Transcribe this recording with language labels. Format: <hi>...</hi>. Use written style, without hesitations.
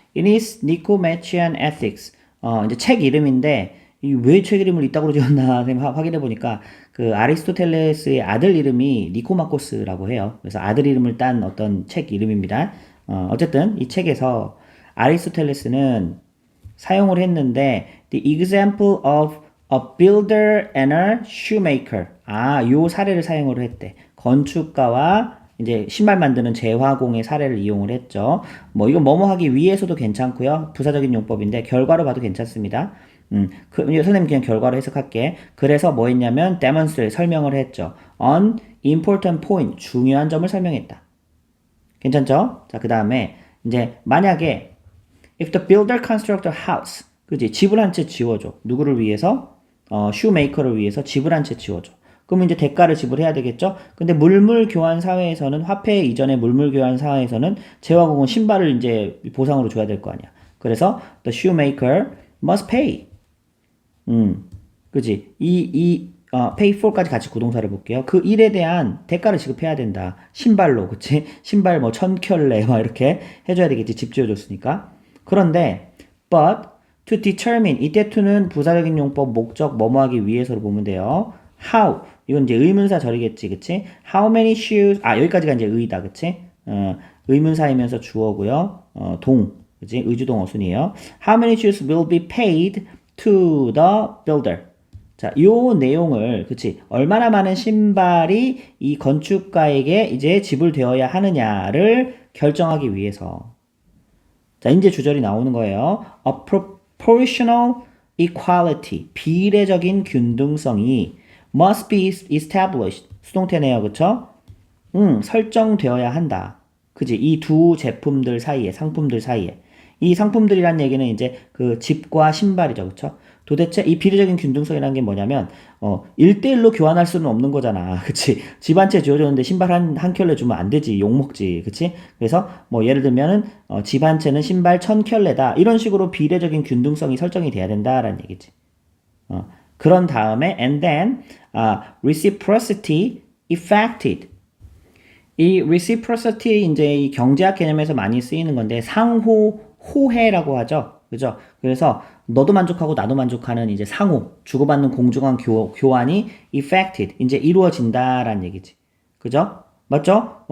<en>In his Nicomachean Ethics.</en> <ko>이제 책 이름인데, 왜 책 이름을 이따구로 지었나 확인해 보니까, 그 아리스토텔레스의 아들 이름이 니코마코스라고 해요. 그래서 아들 이름을 딴 어떤 책 이름입니다. 어쨌든 이 책에서 아리스토텔레스는 사용을 했는데,</ko> <en>the example of a builder and a shoemaker.</en> <ko>요 사례를 사용을 했대. 건축가와 이제 신발 만드는 재화공의 사례를 이용을 했죠. 뭐 이건 뭐뭐 하기 위해서도 괜찮고요. 부사적인 용법인데 결과로 봐도 괜찮습니다. 선생님 그냥 결과로 해석할게. 그래서 뭐 했냐면 demonstrate 설명을 했죠.</ko> <en>on important point</en> <ko>중요한 점을 설명했다. 괜찮죠? 자, 그 다음에 이제 만약에</ko> <en>if the builder construct a house,</en> <ko>그지? 집을 한 채 지어줘. 누구를 위해서? shoemaker를 위해서 집을 한 채 지어줘. 그러면 이제 대가를 지불해야 되겠죠? 근데 물물 교환 사회에서는 화폐 이전의 물물 교환 사회에서는 재화공은 신발을 이제 보상으로 줘야 될 거 아니야. 그래서</ko> <en>the shoemaker must pay.</en> <ko>그지? pay for까지 같이 구동사를 볼게요. 그 일에 대한 대가를 지급해야 된다. 신발로, 그치? 신발 뭐 1000켤레 막 이렇게 해줘야 되겠지. 집 지어줬으니까. 그런데</ko> <en>but to determine</en> <ko>이때 to는 부사적인 용법 목적 뭐뭐 하기 위해서로 보면 돼요. how 이건 이제 의문사 절이겠지, 그치?</ko> <en>How many shoes?</en> <ko>여기까지가 이제 의다, 그치? 의문사이면서 주어고요. 그치? 의주동 어순이에요.</ko> <en>How many shoes will be paid to the builder?</en> <ko>자, 요 내용을, 그치? 얼마나 많은 신발이 이 건축가에게 이제 지불되어야 하느냐를 결정하기 위해서. 자, 이제 주절이 나오는 거예요.</ko> <en>A proportional equality,</en> <ko>비례적인 균등성이</ko> <en>must be established.</en> <ko>수동태네요. 그쵸? 설정되어야 한다. 그지? 이 두 제품들 사이에, 상품들 사이에. 이 상품들이란 얘기는 이제 그 집과 신발이죠. 그쵸? 도대체 이 비례적인 균등성이라는 게 뭐냐면, 1대1로 교환할 수는 없는 거잖아. 그치? 집 한 채 지어줬는데 신발 한 켤레 주면 안 되지. 욕먹지. 그치? 그래서 뭐 예를 들면은, 집 한 채는 신발 1000켤레다. 이런 식으로 비례적인 균등성이 설정이 돼야 된다라는 얘기지. 그런 다음에</ko> <en>and then reciprocity effected.</en> <ko>이 reciprocity 이제 이 경제학 개념에서 많이 쓰이는 건데 상호 호혜라고 하죠. 그죠? 그래서 너도 만족하고 나도 만족하는 이제 상호 주고받는 공정한 교환이 effected 이제 이루어진다라는 얘기지. 그죠? 맞죠?</ko>